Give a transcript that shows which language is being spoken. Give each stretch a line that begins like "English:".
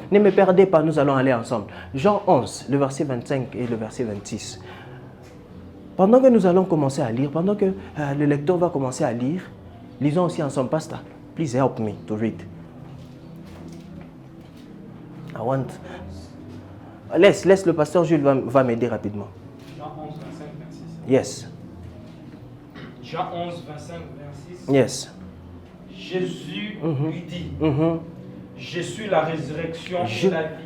French: Ne me perdez pas, nous allons aller ensemble. Jean 11, le verset 25 et le verset 26. Pendant que nous allons commencer à lire, pendant que le lecteur va commencer à lire, lisons aussi ensemble.
English: Pastor, please help me to read.
French: Laisse le pasteur Jules va m'aider rapidement. Jean 11, 25, 26.
English: Yes.
French: Jean 11, 25, 26.
English: Yes.
French: Jésus lui dit, je suis la résurrection et la vie.